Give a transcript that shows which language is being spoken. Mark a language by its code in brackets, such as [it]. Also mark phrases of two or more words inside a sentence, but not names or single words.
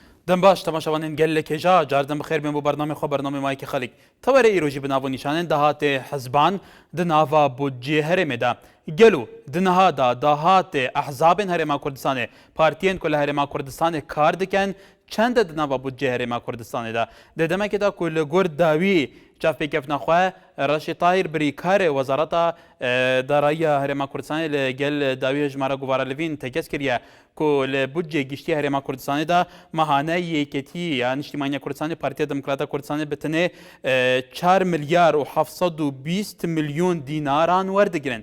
[ku] دەم باش تەماشاوانین گەل لە کێژا جاردەم بخێر بێن بۆ بەرنامەی خۆ بەرنامەی مایکی خەڵک تەوەرە ئیرۆژی بناو نیشانên داهاتê hezban di nava budcê Herêmê de gelo di nihada dahatê ehzabên Herêma Kurdistanê partiyên ku li Herêma Kurdistanê kar dikin çend di nava budcê Herêma Kurdistanê de di demekê de ku li gor dawî çavpêkevna xwe Reşîd Tahîr birîkarê Wezareta Darayiya Herêma Kurdistanê li gel dawî hejmara Guvara Livîn tekez kiriye ku li budcê giştî Herêma Kurdistanê de mehane yêketî ya Niştimaniya Kurdistanê Partiya Demokrata Kurdistanê bi tenê 4 milyar û 720 milyon dînaran werdigirin.